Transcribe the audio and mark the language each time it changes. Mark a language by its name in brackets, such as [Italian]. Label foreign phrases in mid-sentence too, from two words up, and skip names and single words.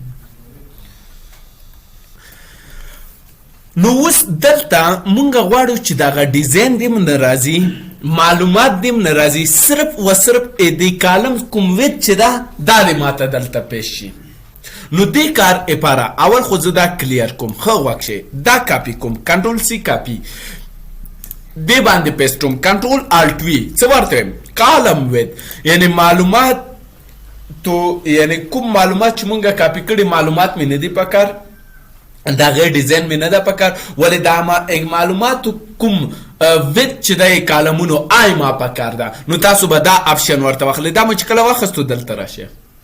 [Pashto] نو اوس دلته مونږ غواړو چې دغه ډیزاین دې من راځي معلومات دې من راځي صرف و صرف دې کالم کوم ویت چې دا دې ماته دلته پیش شي نو دې کار لپاره اول خو زه دا کلیر کوم ښه غوږ شئ دا کاپي کوم [English] control C [Pashto] کاپي دې باندې پیسټوم [English] control alt V [Pashto] څه ورته وایم [English] column width [Pashto] یعنی معلومات تو یعنی کوم معلومات چې مونږه کاپي کړي معلومات مې نه دي پکار دا غیر ډیزاین مې نه ده پکار ولې دا معلومات کوم ویت چې د کالمونو آی ما پکار ده نو تاسو به دا آپشن ورته واخلئ دا مو چې کله واخیستو دلته راشه